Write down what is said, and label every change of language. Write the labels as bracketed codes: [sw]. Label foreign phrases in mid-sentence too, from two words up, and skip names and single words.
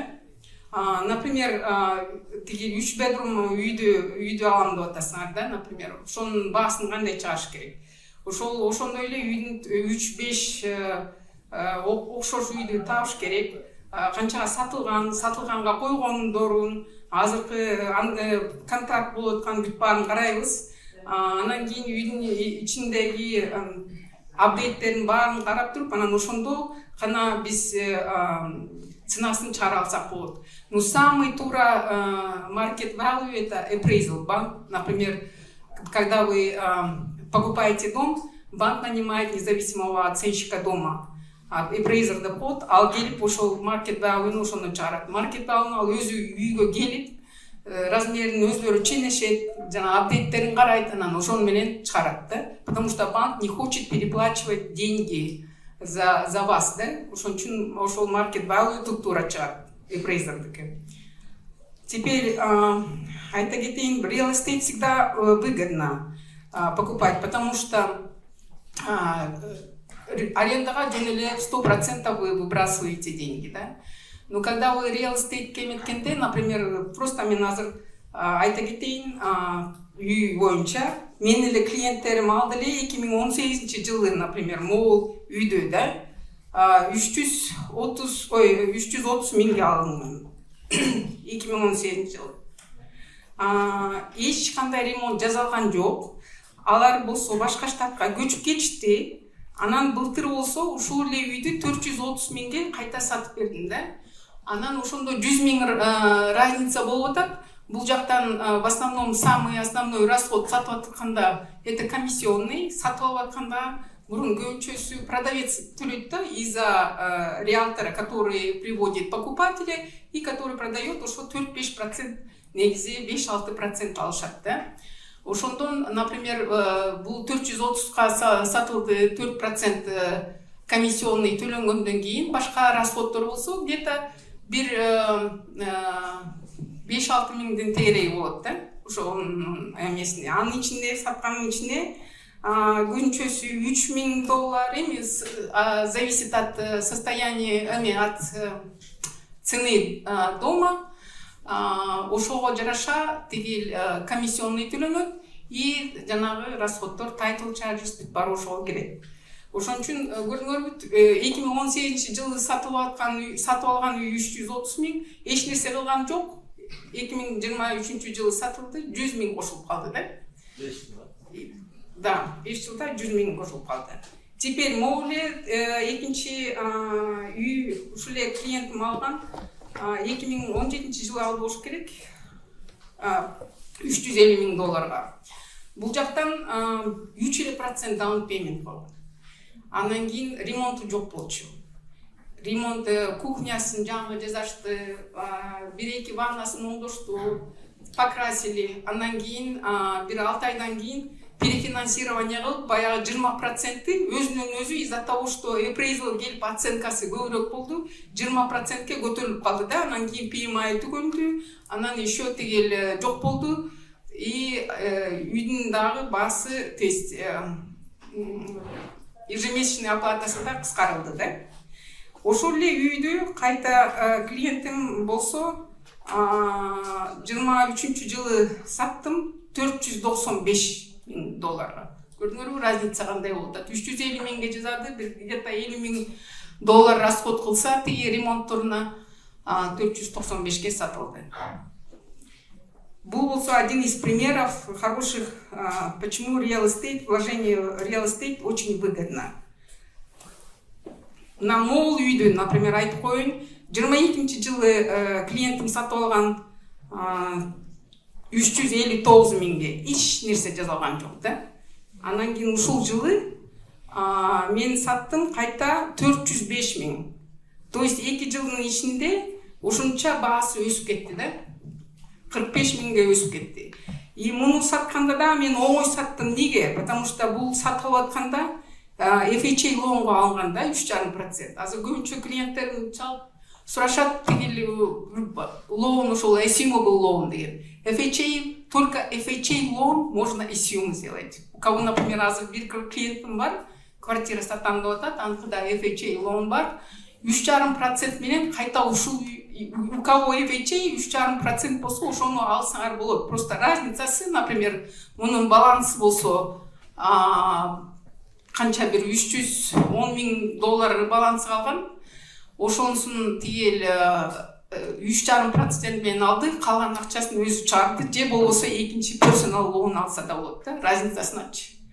[ky] Например, тиги 3 bedroom үйдү алам деп атасыңар да, например, ошонун баасын кандай чыгаш керек. Ошондой эле үйдүн 3-5 окшош үйдү табыш керек. Канчага сатылганга койгондорун, азыркы контракт болуп аткан бүт баарын карайбыз. Анан кийин үйдүн ичиндеги апдейттердин баарын карап туруп, анан ошондо гана биз ценасын чыгара алсак болот. [ru] Но самый туура [en] market value [ru] это appraisal. Банк, например, когда вы покупаете дом, банк нанимает независимого оценщика дома. [ky] Appraiser деп коет, ал келип ошол [en] market value [ky] ошону чыгарат. [en] Market value [ky] ал өзү үйгө келип, размерин өздөрү ченешет, жана апдейттерин карайт, анан ошону менен чыгарат да. [ru] Потому что банк не хочет переплачивать деньги за вас, да? [ky] Ошон үчүн ошол [en] market value [ky] туура чыгат, appraiserдики. Теперь айта кетейин, [en] real estate [ru] всегда выгодно покупать, потому что [ky] арендага жөн эле [ru] 100% вы выбрасываете деньги, да? Но когда вы [en] real estate [ky] кеметкенде, например, просто мен азыр айта кетейин, үй боюнча мен эле клиенттерим алды эле 2018-жылы, например, могул үйдө да 330 миңге алдым 2018-жылы. Эч кандай ремонт жасалган жок. Алар болсо башка штатка көчүп кетишти. Анан былтыр болсо ушул эле үйдү 430 миңге кайта сатып бердим да. Анан ошондо 100 миң разница болуп атат. Бул жактан [ru] в основном самый основной расход [ky] сатып атканда [ru] это комиссионный, [ky] сатып алып атканда мурун көбүнчөсү продавец төлөйт да [ru] из-за риэлтора, который приводит покупателя и который продает, [ky] ошо 4-5%, негизи 5-6% алышат да. Ошондон, например, бул 430га сатылды, 4% комиссионный төлөнгөндөн кийин башка расходдор болсо где-то бир 5-6 миңдин тегереги болот да. Ошонун эмесине, анын ичинде саткандын ичинде көбүнчөсү $3,000 эми [ru] зависит от состояния, от цены дома. [ky] Ошого жараша тиги комиссионный төлөнөт и жанагы расходдор, [en] title charges [ky] бар ошого кирет. Ошон үчүн көрдүңөрбү 2018-жылы сатып алган үй 330 миң, эч нерсе кылган жок. 2023-жылы сатылды, 100 миң кошулуп калды да. 5 жылда. Да, 5 жылда 100 миң кошулуп калды. Теперь могу эле экинчи үй ушул эле клиентим алган 2017-жылы алды болуш керек. $350 миң. Бул жактан 3% [en] down payment [ky] болгон. Андан кийин ремонту жок болчу. ремонт кухнясын жаңы жасашты, бир эки ваннасын оңдошту, покрасили. Андан кийин бир 6 айдан кийин перефинансирование кылып, баягы 20% өзүнөн өзү [ru] из-за того, что [ky] appraisal келип оценкасы көбүрөөк болду, 20%ке көтөрүлүп калды да. Анан кийин PMI түгөндү, анан еще тигил жок болду. И үйдүн дагы баасы, [ru] то есть ежемесячный [ky] оплатасы да кыскарылды да. Ошол эле үйдү кайта клиентим болсо 23-жылы саттым $495,000. Көрдүңөрбү, разница кандай болуп атат? 350 миңге жазады, где-то $50,000 расход кылса, тиги ремонтторуна 495ке сатылды. Был болсо [ru] один из примеров хороших, почему вложение в [en] real estate [ru] очень выгодно. [ky] На мол үйдү, например, айтып коеюн, 22-жылы клиентим сатып алган 359 миңге эч нерсе жазылган жок да. Анан кийин ушул жылы мен саттым кайта 405 миң. [ru] То есть [ky] 2 жылдын ичинде ушунча баасы өсүп кетти да. 45 миңге өсүп кетти. И муну сатканда да мен оңой саттым. Неге? [ru] Потому что [ky] бул сатып атканда FHA лоонго алган да 3,5%. Азыр көбүнчө клиенттерим чалып сурашат, тигил лоон ушул [en] assumable loan [ky] деген. [ru] FHA, только FHA лоон можно assume сделать. У кого, например, [ky] азыр бир клиентим бар, квартира сатам деп атат, аныкыда FHA лоон бар, 3,5% менен кайта ушул [ru] у кого [ky] FHA 3,5% болсо ошону алсаңар болот. Просто разницасы, например, мунун балансы болсо канча бир $310,000 балансы калган. Ошонусун тигил 3,5% менен алды, калган акчасын өзү чыгарды, же болбосо экинчи персонал лоон алса да болот да, разницасыначы.